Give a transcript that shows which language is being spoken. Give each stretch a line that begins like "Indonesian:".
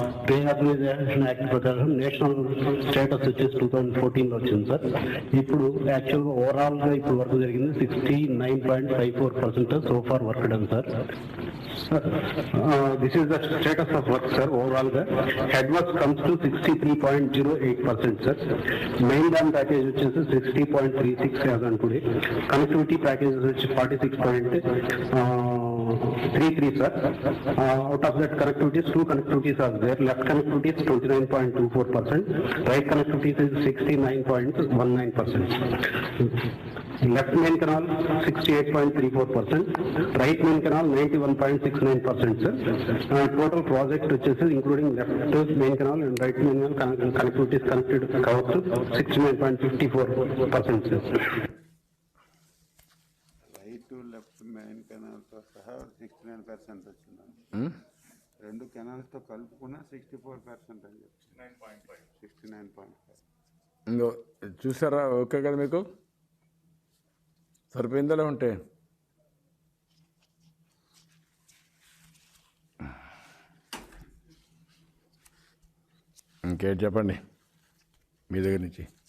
Telugu: Reorganization Act ప్రకారం national status వచ్చేసి 2014 లో వచ్చింది, సార్. ఇప్పుడు యాక్చువల్గా ఓవరాల్గా ఇప్పుడు వర్క్ జరిగింది 69.54%
English: So far work done, sir. This is the status of work, sir. Overall, head work comes to 63.08%, sir. Main dam package which is 60.36 as on today. Connectivity package which 46.33, sir. Out of that connectivities, 2 connectivities are there. Left connectivity is 29.24%. Right connectivity is 69.19%. Left main canal 68.34%, right main canal 91.69%, sir. Total project which is including left main canal and right main canal connectivity is connected covered to 69.54%, sir. Right to left main canal to saha 69%
Telugu: వచ్చింది. 2 canals తో కలుపుకున్నా 64% అని చెప్పి 69.5. ఇంకో చూసారా? Okay కదా మీకు? సరిపోయిందలే ఉంటే ఇంకేంటి చెప్పండి మీ దగ్గర నుంచి.